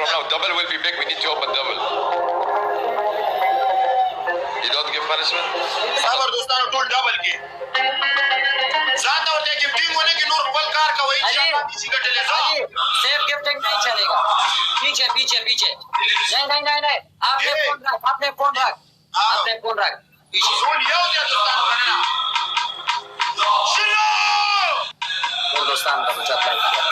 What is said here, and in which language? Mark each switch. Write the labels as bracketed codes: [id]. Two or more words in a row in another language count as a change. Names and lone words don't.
[en] Double will be big. We need to open double. You don't give punishment? [ps] صبر دوستانو ټول ډبل کې ځان ته ورته ګفټینګ ونه کې نور خپل کار کوي چې پیسې ګټلې ځه [en] safe gifting [ur] نہیں چلے گا پیچھے پیچھے پیچھے نہیں آپ نے فون رکھ پیچھے [ps] ټول یو دی دوستانو مننه شنو ټول دوستانو ته بچت لایک